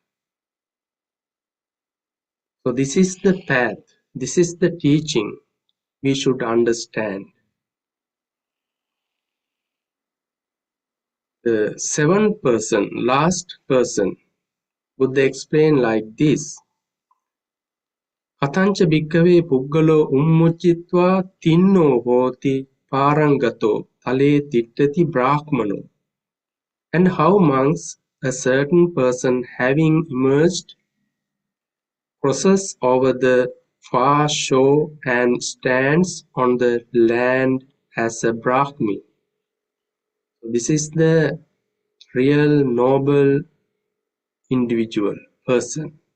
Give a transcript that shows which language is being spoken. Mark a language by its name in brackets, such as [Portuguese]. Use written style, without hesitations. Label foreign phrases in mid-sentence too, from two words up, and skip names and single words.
[English] So this is the path, this is the teaching we should understand. The seventh person, last person, Buddha explained like this. [Pali] Katancha bhikkhave puggalo ummucchitva tinno hoti parangato tale tittati brahmano. [English] And how monks, a certain person having emerged, crosses over the far shore and stands on the land as a Brahmi. This is the real noble individual person.